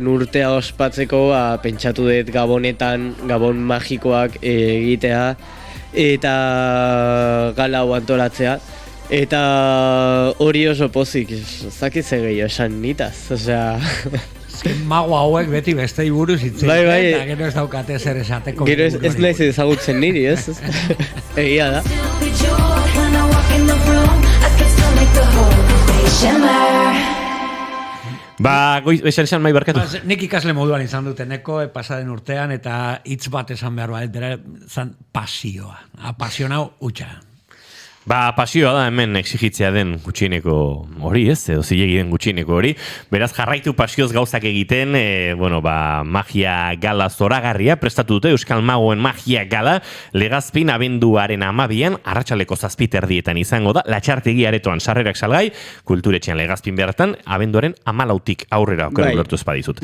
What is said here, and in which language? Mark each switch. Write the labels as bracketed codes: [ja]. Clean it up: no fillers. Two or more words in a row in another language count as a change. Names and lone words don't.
[eu] urtea ospatzeko, pentsatu dut Gabonetan, Gabon magikoak egitea, eta gala hau antolatzea. Eta hori oso pozik, zakitze gehiago esan nitaz, osea... Mago hauek beti bestei buruz hitz Bai, bai. eta gero ez daukate zer esateko. Gero ez naiz ezagutzen niri, ez? Egia da. [en] When I walk in the room, I can still make the whole place shimmer. [eu] Ba, esan mai barkatu. Nik ikasle moduan izan duteneko pasaden urtean eta hitz bat esan behar bera zan pasioa. Apasionau utxa. Ba, pasioa da hemen exigitzea den gutxieneko hori, ez? Edo zilegi den gutxieneko hori. Beraz, jarraitu pasioz gauzak egiten, magia gala zoragarria prestatu dute, Euskal Magoen magia gala, Legazpin abenduaren 12an, arratsaleko 7:00 izango da, Latxartegi aretoan sarrerak salgai, Kulturetxean Legazpin bertan, abenduaren 14tik aurrera okera ulertu ez badizut.